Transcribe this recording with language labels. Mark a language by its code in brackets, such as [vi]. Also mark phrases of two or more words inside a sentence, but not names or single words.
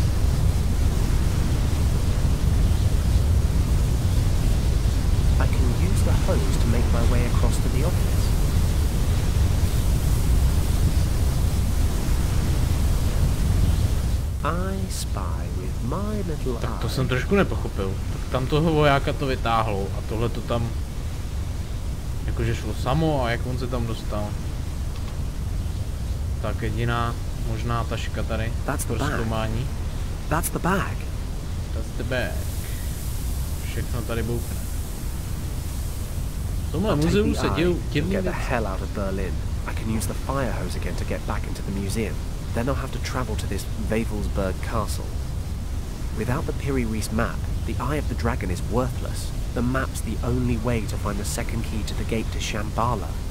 [en] I can use the hose to make my way across to the office. I spy with my little [cs] Tak to [en] eye. [cs] jsem trošku nepochopil. Tak tam toho vojáka to vytáhlo a tohle to tam jakože šlo samo a jak on se tam dostal. Tak jediná možná taška tady pro zkoumání. [en] That's the bag. That's the bag. [cs] Všechno tady bouchne. V tomhle muzeu se dějou divné [en] Get the [cs] věci. [en] hell out of Berlin. I can use the fire hose again to get back into the museum. Then I'll have to travel to this Wavelsberg castle. Without the Piri-Reis map, the Eye of the Dragon is worthless. The map's the only way to find the second key to the gate to Shambhala.